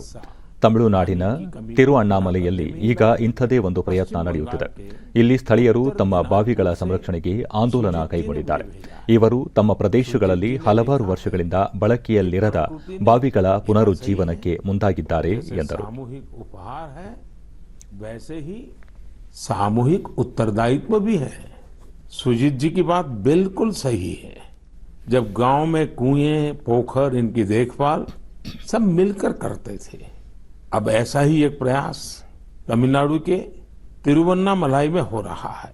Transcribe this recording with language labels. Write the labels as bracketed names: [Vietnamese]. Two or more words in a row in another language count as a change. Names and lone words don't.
[Kannada] ತಮಿಳುನಾಡಿನ ತಿರುಅಣ್ಣಾಮಲೆಯಲ್ಲಿ ಈಗ ಇಂಥದೇ ಒಂದು ಪ್ರಯತ್ನ ನಡೆಯುತ್ತಿದೆ. ಇಲ್ಲಿ ಸ್ಥಳೀಯರು ತಮ್ಮ ಬಾವಿಗಳ ಸಂರಕ್ಷಣೆಗೆ ಆಂದೋಲನ ಕೈಗೊಂಡಿದ್ದಾರೆ. ಇವರು ತಮ್ಮ ಪ್ರದೇಶಗಳಲ್ಲಿ ಹಲವಾರು ವರ್ಷಗಳಿಂದ ಬಳಕೆಯಲ್ಲಿರದ ಬಾವಿಗಳ ಪುನರುಜ್ಜೀವನಕ್ಕೆ ಮುಂದಾಗಿದ್ದಾರೆ ಎಂದರು. [Hindi] सामूहिक उत्तरदायित्व भी है. सुजीत जी की बात बिल्कुल सही है. जब गांव में कुएं, पोखर, इनकी देखभाल सब मिलकर करते थे. अब ऐसा ही एक प्रयास तमिलनाडु के तिरुवन्नामलाई में हो रहा है.